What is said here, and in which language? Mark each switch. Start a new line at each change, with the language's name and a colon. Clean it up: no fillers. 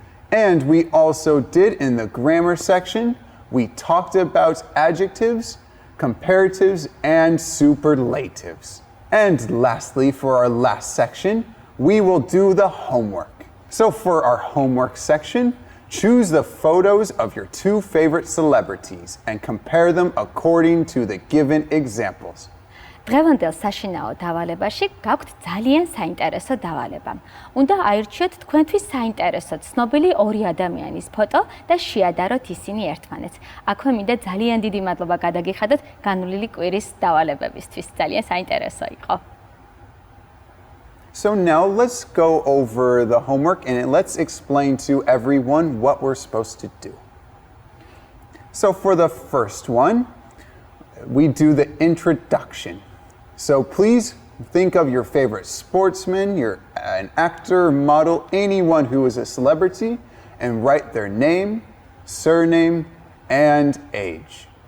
English: And we also did in the grammar section, we talked about adjectives, comparatives, and superlatives. And lastly, for our last section, we will do the homework. So for our homework section, choose the photos of your 2 favorite celebrities and compare them according to the given examples.
Georgian: დღევანდელ საშინაო დავალებაში გაქვთ ძალიან საინტერესო დავალება. უნდა აირჩიოთ თქვენთვის საინტერესო ცნობილი ორი ადამიანის ფოტო და შეადაროთ ისინი ერთმანეთს. აქვე მინდა ძალიან დიდი მადლობა გადაგიხადოთ განვლილი კვირის დავალებებისთვის. ძალიან საინტერესო იყო.
English: So now let's go over the homework and let's explain to everyone what we're supposed to do. So for the first one, we do the introduction. So please think of your favorite sportsman, you're an actor, model, anyone who is a celebrity, and write their name, surname, and age.